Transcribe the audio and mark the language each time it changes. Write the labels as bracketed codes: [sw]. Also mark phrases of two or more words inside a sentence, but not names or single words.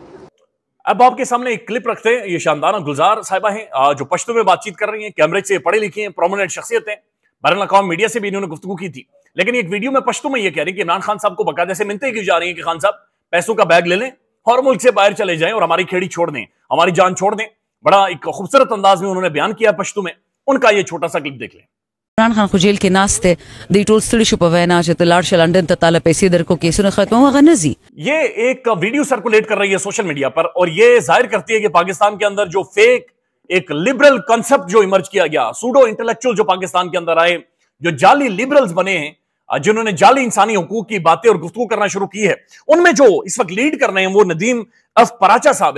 [ur] اب آپ کے سامنے ایک کلپ رکھتے ہیں۔ یہ شاندانہ گلزار صاحبہ ہیں جو پشتو میں بات چیت کر رہی ہیں، کیمرے سے پڑھے لکھی ہیں، پرومیننٹ شخصیت ہیں، بین الاقوامی میڈیا سے بھی انہوں نے گفتگو کی تھی. لیکن ایک ویڈیو میں پشتو میں یہ کہہ رہی ہے کہ عمران خان صاحب کو باقاعدہ سے منتیں کی جا رہی ہیں کہ خان صاحب پیسوں کا بیگ لے لیں اور ملک سے باہر چلے جائیں اور ہماری کھیڑی چھوڑ دیں، ہماری جان چھوڑ دیں. بڑا ایک خوبصورت انداز میں انہوں نے بیان کیا پشتو میں۔ ان کا یہ چھوٹا سا کلپ دیکھ لیں. [ps] عمران خان خو جیل کې ناست دی د ټول ستړي شو په وینا چې ته لاړ شه لندن ته طالب پیسې درکو کیسونه ختم هغه نه ځي. [ur] یہ ایک ویڈیو سرکولیٹ کر رہی ہے [en] social media [ur] پر اور یہ ظاہر کرتی ہے کہ پاکستان کے اندر جو فیک ایک [en] liberal concept [ur] جو ایمرج کیا گیا, [en] pseudo intellectual [ur] جو پاکستان کے اندر آئے، جو جعلی لبرلز بنے ہیں، جنہوں نے جعلی انسانی حقوق کی باتیں اور گفتگو کرنا شروع کی ہے، ان میں جو اس وقت لیڈ کر رہے ہیں وہ ندیم اف پراچہ صاحب ہے.